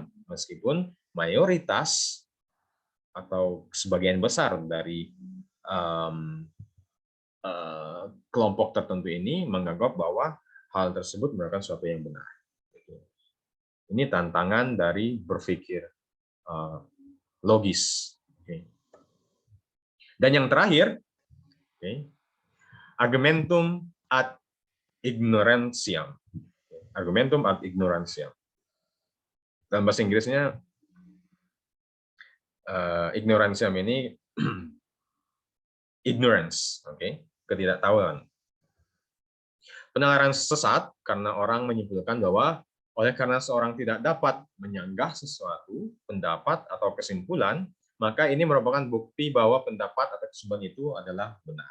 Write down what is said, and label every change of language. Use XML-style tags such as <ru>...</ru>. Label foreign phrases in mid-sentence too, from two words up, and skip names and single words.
<id>Meskipun mayoritas atau sebagian besar dari kelompok tertentu ini menganggap bahwa hal tersebut merupakan sesuatu yang benar. Ini tantangan dari berpikir logis. Dan yang terakhir,</id> <la>argumentum ad ignorantiam. Argumentum ad ignorantiam.</la> <id>Dalam bahasa Inggrisnya, ignorantiam ini ignorance, ketidaktahuan. Penalaran sesat karena orang menyimpulkan bahwa oleh karena seorang tidak dapat menyanggah sesuatu, pendapat atau kesimpulan, maka ini merupakan bukti bahwa pendapat atau kesimpulan itu adalah benar.</id>